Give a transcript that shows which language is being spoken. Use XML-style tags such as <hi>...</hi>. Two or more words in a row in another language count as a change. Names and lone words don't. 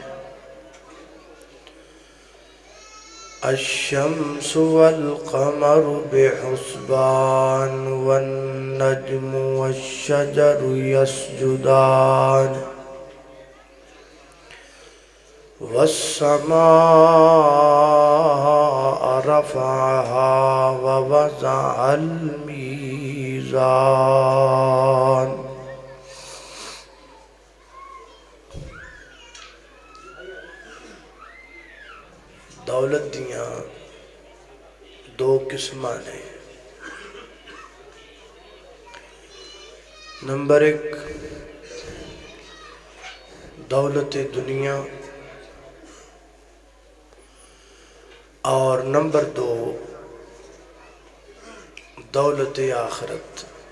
<ar>الشمس والقمر بحسبان والنجم والشجر يسجدان. والسماء رفعها ووضع الميزان.</ar> <pa>دولت دیاں دو قسماں نے. نمبر ایک دولت دنیا اور نمبر دو دولت آخرت.</pa>